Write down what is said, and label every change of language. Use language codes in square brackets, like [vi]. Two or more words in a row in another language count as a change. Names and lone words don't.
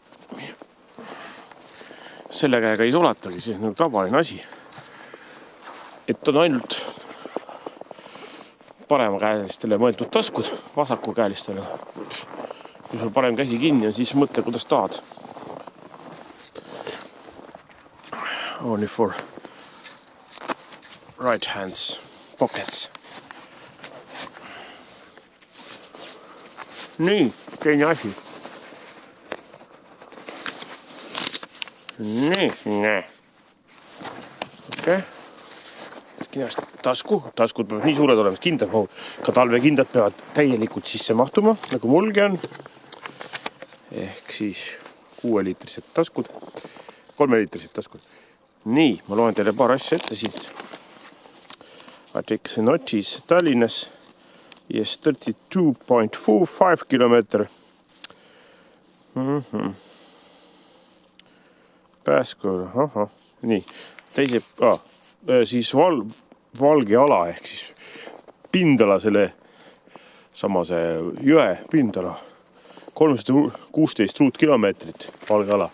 [et] Selle käega ei sulatagi, see on nagu tavaline asi. Et on ainult paremakäelistele mõeldud taskud, vasakukäelistele. Kui sul parem käsi kinni on, siis mõtle, kuidas tahad. [en] Only for right hands pockets. [et] Nii, teine asi. Nii. Okei. Kindlasti taskud peavad nii suured olema, kindad mahud. Ka talvekindad peavad täielikult sisse mahtuma, nagu mulgi on. Ehk siis 6-liitrised taskud, 3-liitrised taskud. Nii, ma loen teile paar asja ette siit. [en] I take the notice Tallinnas. Yes, 32.45 kilometer. [et] Pääskool, nii. Teise, siis valge ala, ehk siis pindala selle samase jõe pindala. 316 ruutkilomeetrit valge ala.